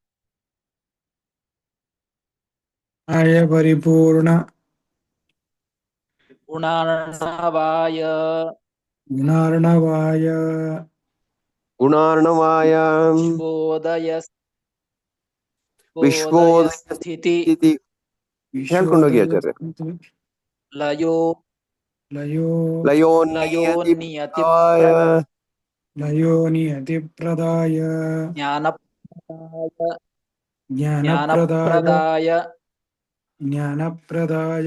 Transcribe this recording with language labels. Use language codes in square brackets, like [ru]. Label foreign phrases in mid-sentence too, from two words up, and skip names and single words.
[sa] ಆಯ ಪರಿಪೂರ್ಣ ಗುಣಾರ್ಣವಾಯ ಗುಣಾರ್ಣವಾಯ ಗುಣಾರ್ಣವಾಯ ವಿಶ್ವೋದಯ ವಿಶ್ವೋದಯ ಸ್ಥಿತಿ [kn] ಸ್ಥಿತಿ. ಹೇಳ್ಕೊಂಡು ಹೋಗಿ ಆಚಾರ್ಯ. [sa] ಲಯೋ ಲಯೋ ಲಯೋನ್ನಿಯತಿ ಲಯೋನ್ನಿಯತಿ ಪ್ರದಾಯ ಲಯೋ ನಿಯತಿ ಪ್ರದಾಯ ಜ್ಞಾನಪ್ರದಾಯ ಜ್ಞಾನಪ್ರದಾಯ ಜ್ಞಾನಪ್ರದಾಯ ಜ್ಞಾನಪ್ರದಾಯ